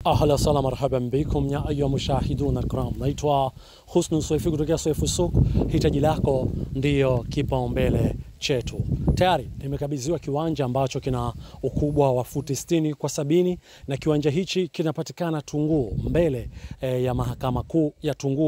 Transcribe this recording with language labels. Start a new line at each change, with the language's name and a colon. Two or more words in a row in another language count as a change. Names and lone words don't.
Arabic: أهلا وسهلا مرحبا بكم يا أيها المشاهدون الكرام.
Swahili: Naitwa Husnu Swaifi kutokea Swaifu Soko. Hitaji lako ndiyo kipaumbele chetu. Tayari nimekabidhiwa kiwanja ambacho kina ukubwa wa futi 60 kwa 70 na kiwanja hichi kinapatikana Tunguu mbele ya mahakama kuu ya Tunguu.